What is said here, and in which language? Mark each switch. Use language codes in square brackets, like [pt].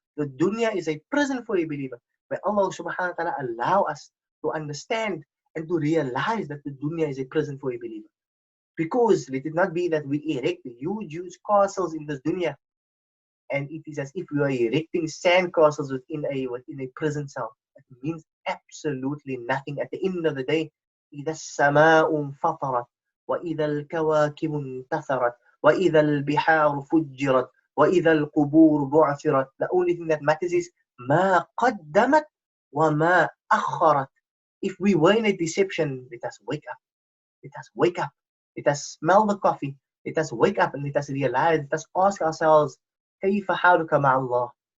[en] The dunya is a prison for a believer. May Allah subhanahu wa ta'ala allow us to understand and to realize that the dunya is a prison for a believer. Because let it not be that we erect huge castles in this dunya, and it is as if we are erecting sand castles within a prison cell. It means absolutely nothing. At the end of the day, [ar] إِذَا السَّمَاءُ انفطرت وَإِذَا الْكَوَاكِبُ انتثرت وَإِذَا الْبِحَارُ فُجِّرت وَإِذَا الْقُبُورُ بُعْثِرت. [en] The only thing that matters is [ar] مَا قَدَّمَتْ وَمَا أَخَّرَتْ. [en] If we were in a deception, let us wake up. Let us wake up. Let us smell the coffee. Let us wake up and let us realize, let us ask ourselves, [ar] كيف حالك مع الله?